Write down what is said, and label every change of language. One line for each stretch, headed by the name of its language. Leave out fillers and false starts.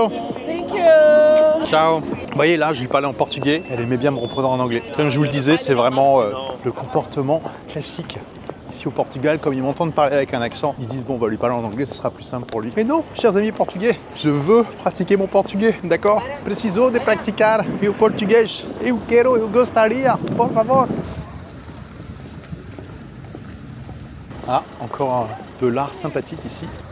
English: Thank you.
Italian: Ciao.
French: Vous voyez là, je lui parlais en portugais. Elle aimait bien me reprendre en anglais. Comme je vous le disais, c'est vraiment le comportement classique. Ici au Portugal, comme ils m'entendent parler avec un accent, ils se disent bon, on va lui parler en anglais, ça sera plus simple pour lui. Mais non, chers amis portugais, je veux pratiquer mon portugais, d'accord?
Portuguese: Preciso de praticar meu português. Eu quero, eu gostaria, por favor.
French: Ah, encore de l'art sympathique ici.